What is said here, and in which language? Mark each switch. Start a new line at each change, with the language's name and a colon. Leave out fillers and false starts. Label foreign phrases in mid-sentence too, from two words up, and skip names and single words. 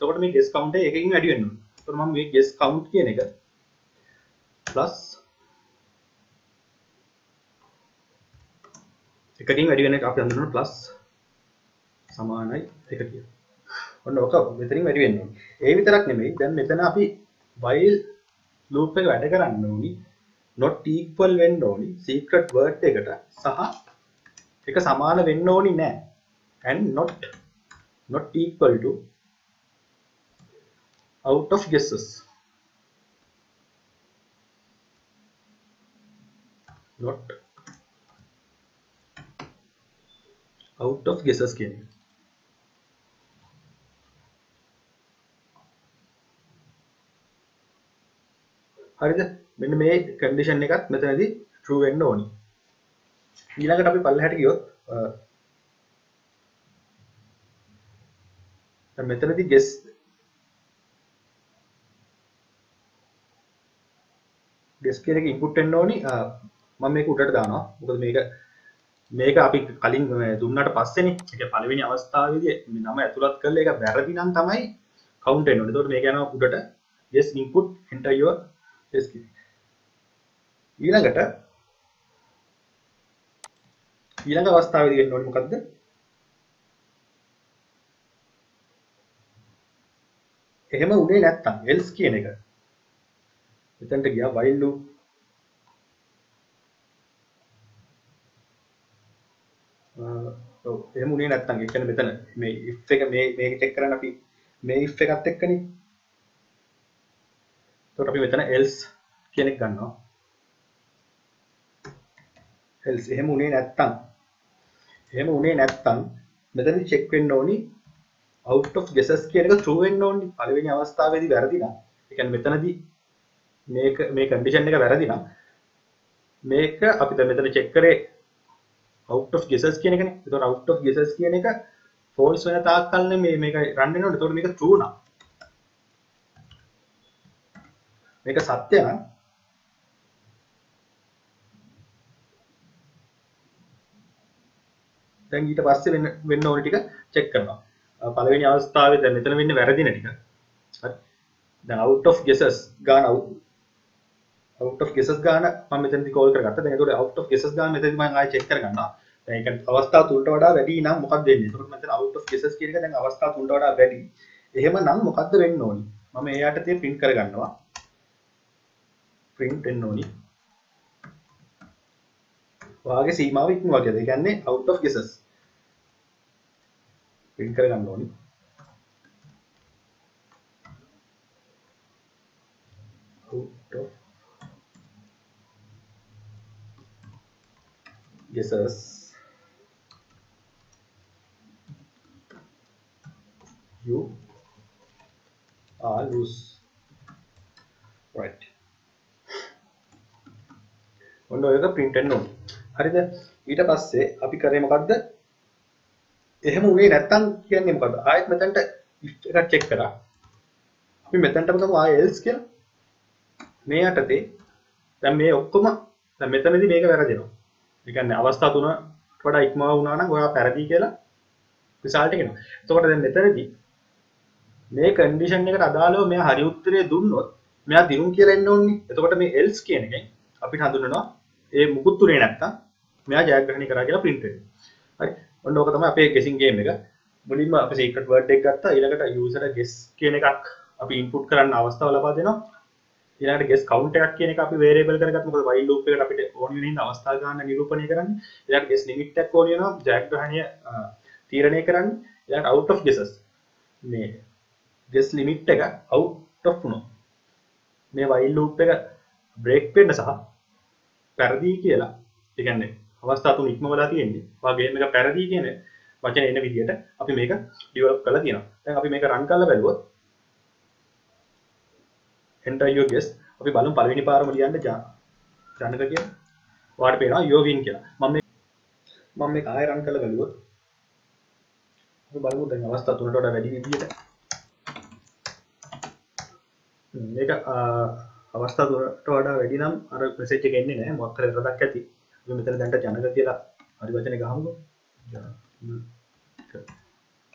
Sinhala: එතකොට මේ
English: guess count
Sinhala: එක එකකින් වැඩි වෙන්න ඕනේ. එතකොට මම මේ
English: guess count
Sinhala: කියන එක plus එකකින් වැඩි වෙන එක අපි හඳුන්වනවා plus සමානයි 1 කියලා. ඔන්න ඔක මෙතනින් වැඩි වෙන්න ඕනේ. ඒ විතරක් නෙමෙයි දැන් මෙතන අපි
English: while loop
Sinhala: එක වැඩ කරන්න ඕනි
English: not equal
Sinhala: වෙන්න ඕනි
English: secret word
Sinhala: එකට සහ එක සමාන වෙන්න ඕනි නෑ
English: and not equal to out of guesses not out of guesses
Sinhala: කියන්නේ හරිද මෙන්න මේ කන්ඩිෂන් එකත් මෙතනදී true වෙන්න ඕනි ඊළඟට අපි පල්ලෙහාට ගියොත් දැන් මෙතනදී guess කියන එක input වෙන්න ඕනි මම මේක උඩට දානවා මොකද මේක අපි කලින් දුන්නාට පස්සේනේ ඒක පළවෙනි අවස්ථාවේදී මේ නම ඇතුළත් කරලා ඒක වැරදි නම් තමයි count වෙන්න ඕනේ. ඒකට මේක යනවා උඩට
English: yes input enter your yes key.
Sinhala: ඊළඟ අවස්ථාවේදී වෙන්න ඕනේ මොකද්ද? එහෙම උනේ නැත්තම් else කියන එක. මෙතනට ගියා
English: while loop
Sinhala: එහෙම උනේ නැත්තම් ඒ කියන්නේ මෙතන මේ if එක මේක චෙක් කරන්න අපි මේ if එකත් එක්කනේ. එතකොට අපි මෙතන else කියන එක ගන්නවා. else එහෙම උනේ නැත්තම් මෙතනදී check වෙන්න ඕනි
English: out of guesses
Sinhala: කියන එක true වෙන්න ඕනි. පළවෙනි අවස්ථාවේදී වැරදි නම් ඒ කියන්නේ මෙතනදී මේ condition එක වැරදි නම් මේක අපි දැන් මෙතන check කරේ
English: out of guesses
Sinhala: කියන එකනේ. ඒතකොට
English: out of guesses
Sinhala: කියන එක false වෙන තාක් කල් මේක run වෙනකොට ඒතකොට මේක true නම් මේක සත්‍ය නම් දැන් ඊට පස්සේ වෙන්න ඕන ටික චෙක් කරනවා. පළවෙනි අවස්ථාවේ දැන් මෙතන වෙන්නේ වැරදින ටික. හරි. දැන්
English: out of guesses
Sinhala: ගාන මම මෙතනදී කෝල් කරගත්තා. දැන් ඒතකොට
English: out of guesses
Sinhala: ගාන මෙතනදී මම ආයෙ චෙක් කරගන්නවා. දැන් ඒක අවස්ථා 3ට වඩා වැඩි නම් මොකක්ද වෙන්නේ? ඒතකොට මෙතන
English: out of guesses
Sinhala: කියන එක දැන් අවස්ථා 3ට වඩා වැඩි. එහෙමනම් මොකද්ද වෙන්න ඕනි? මම ඒ යටතේ print කරගන්නවා. print වෙන්න ඕනි. ඔයාගේ සීමාව ඉක්මවා කියලා. ඒ කියන්නේ
English: out of guesses.
Sinhala: print කරගන්න ඕනි.
English: out of guesses you are loose. right.
Sinhala: ඔන්න ඔයක print වෙන්න ඕනේ. හරිද? ඊට පස්සේ අපි කරේ මොකද්ද? එහෙම උනේ නැත්තම් කියන්නේ මොකද්ද? ආයෙත් මෙතනට if එකක් check කරා. අපි මෙතනටම ගමු ආයෙ else කියලා. මේ යටතේ දැන් මේ ඔක්කොම දැන් මෙතනදී මේක වැරදෙනවා. ඒ කියන්නේ අවස්ථා 3ට වඩා ඉක්මවා වුණා නම් ඔයා පැරදි කියලා රිසල්ට් එක එනවා. එතකොට දැන් මෙතනදී මේ කන්ඩිෂන් එකට අදාළව මෙයා හරි උත්තරේ දුන්නොත් මෙයා දිනුම් කියලා එන්න ඕනේ. එතකොට මේ else කියන එකෙන් අපිට හඳුන්වනවා ඒ මුකුත් උනේ නැත්තම් මෙයා ජයග්‍රහණය කරා කියලා print වෙනවා. හරි. ඔන්න ඕක තමයි අපේ
English: guessing game
Sinhala: එක. මුලින්ම අපි
English: secret word
Sinhala: එක ගත්තා. ඊළඟට
English: user guess
Sinhala: කියන එකක් අපි input කරන්න අවස්ථාව ලබා දෙනවා. ඊළඟට
English: guess count
Sinhala: එකක් කියන එක අපි variable කරගත්තා. මොකද
English: while loop
Sinhala: එකට අපිට ඕන වෙන හින්දා අවස්ථා ගන්න නිරූපණය කරන්නේ. ඊළඟට
English: guess limit
Sinhala: එකක් ඕන වෙනවා. ජයග්‍රහණය තීරණය කරන්නේ. ඊළඟට
English: out of guesses
Sinhala: මේ
English: guess limit
Sinhala: එක
English: out of
Sinhala: වුණොත් මේ
English: while loop
Sinhala: එක break වෙන්න සහ පැරදි කියලා ඒ කියන්නේ අවස්ථා තුන ඉක්මවලා තියෙන්නේ. ඔයා ගේම් එක පැරදි කියන වචන එන විදිහට අපි මේක ඩෙවලොප් කරලා තියෙනවා. දැන් අපි මේක රන් කරලා බලුවොත්
English: enter your guess
Sinhala: අපි බලමු පළවෙනි පාරම ලියන්න ජනක කියන. ඔයාලට පේනවා
English: your win
Sinhala: කියලා. මම මේක ආයෙ රන් කරලා බලුවොත් අපි බලමු දැන් අවස්ථා තුනට වඩා වැඩි විදිහට මේක අවස්ථා තුනට වඩා වැඩි නම් අර මෙසේජ් එක එන්නේ නැහැ. මොකක් හරි වැරද්දක් ඇති. අපි මෙතන දැන්ට ජනක කියලා හරි වචනේ ගහමුකෝ.